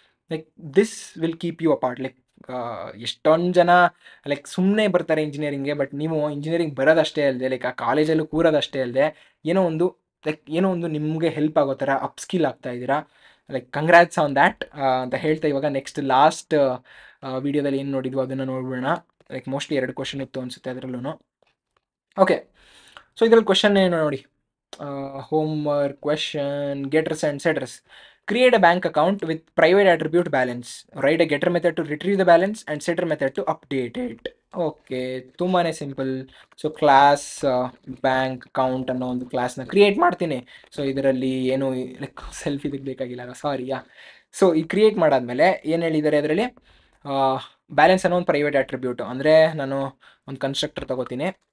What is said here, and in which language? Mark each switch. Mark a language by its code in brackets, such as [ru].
[en] Like this will keep you apart. [kn] Like ಎಷ್ಟೊಂದು ಜನ like ಸುಮ್ಮನೆ ಬರ್ತಾರೆ ಇಂಜಿನಿಯರಿಂಗ್ಗೆ, ಬಟ್ ನೀವು ಇಂಜಿನಿಯರಿಂಗ್ ಬರೋದಷ್ಟೇ ಅಲ್ಲದೆ, ಲೈಕ್ ಆ ಕಾಲೇಜಲ್ಲೂ ಕೂರೋದಷ್ಟೇ ಅಲ್ಲದೆ, ಏನೋ ಒಂದು ನಿಮಗೆ ಹೆಲ್ಪ್ ಆಗೋ ಥರ ಅಪ್ಸ್ಕಿಲ್ ಆಗ್ತಾ ಇದ್ದೀರಾ. [en] like congrats on that [kn] ಅಂತ ಹೇಳ್ತಾ, ಇವಾಗ ನೆಕ್ಸ್ಟ್ ಲಾಸ್ಟ್ ವಿಡಿಯೋದಲ್ಲಿ ಏನು ನೋಡಿದ್ವು ಅದನ್ನು ನೋಡ್ಬಿಡೋಣ. ಲೈಕ್ ಮೋಸ್ಟ್ಲಿ 2 ಕ್ವಶನ್ ಇತ್ತು ಅನಿಸುತ್ತೆ ಅದರಲ್ಲೂ. ಓಕೆ, ಸೊ ಇದರಲ್ಲಿ ಕ್ವಶನ್ ಏನು ನೋಡಿ, homework question, ಗೆಟರ್ಸ್ and setters. [en] Create a bank account with private attribute balance. Write a getter method to retrieve the balance and setter method to update it. [kn] Okay, ತುಂಬಾ simple. So class bank account ಅನ್ನೋ ಒಂದು ಕ್ಲಾಸ್ನ create ಮಾಡ್ತೀನಿ. So ಇದರಲ್ಲಿ ಏನು like self ಇದಕ್ಕೆ ಬೇಕಾಗಿಲ್ಲ, ಸಾರಿಯಾ. So ಈ ಕ್ರಿಯೇಟ್ ಮಾಡಾದ್ಮೇಲೆ ಏನು ಹೇಳಿದ್ದಾರೆ ಅದರಲ್ಲಿ, ಬ್ಯಾಲೆನ್ಸ್ ಅನ್ನೋ ಒಂದು ಪ್ರೈವೇಟ್ ಆಟ್ರಿಬ್ಯೂಟು, ಅಂದರೆ ನಾನು ಒಂದು ಕನ್ಸ್ಟ್ರಕ್ಟರ್ ತಗೋತೀನಿ.